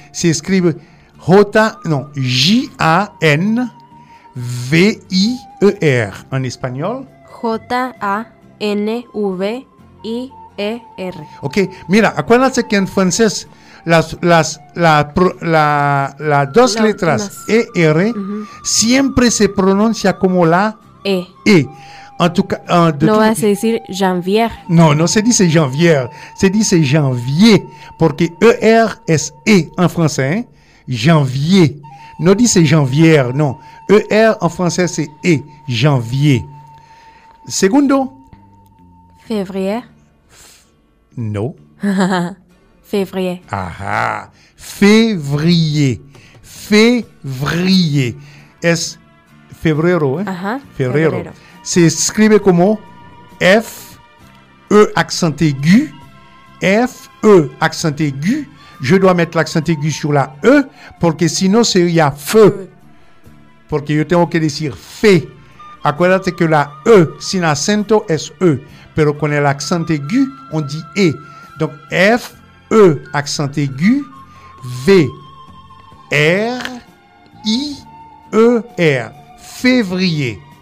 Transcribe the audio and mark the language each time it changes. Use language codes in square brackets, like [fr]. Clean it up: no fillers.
[fr] C'est écrit J-A-N-V-I-E-R en espagnol. J-A-N-V-I-E-R. Ok. [es] Mira, acuérdate que en francés las dos letras E-R siempre se pronuncia como la E. [fr] E. En tout cas, [es] se dice janvier. No se dice janvier. Se dice janvier. Porque ER es E en francés. Hein? Janvier. No dice janvier, no. ER en francés [fr] c'est [es] E. Janvier. Segundo. [fr] Février. [es] No. [fr] Février. Aha. Février. Février. [es] Es febrero, ¿eh? Aha. Febrero. [fr] C'est écrit comment? F, E, accent aigu. F, E, accent aigu. Je dois mettre l'accent aigu sur la E, parce que sinon, il y a feu. Parce que je [es] tengo que [fr] dire fe. [es] Acuérdate que la E, sin acento, es E. Pero con el [fr] accent aigu, on dit E. Donc, F, E, accent aigu. V, R, I, E, R. Février.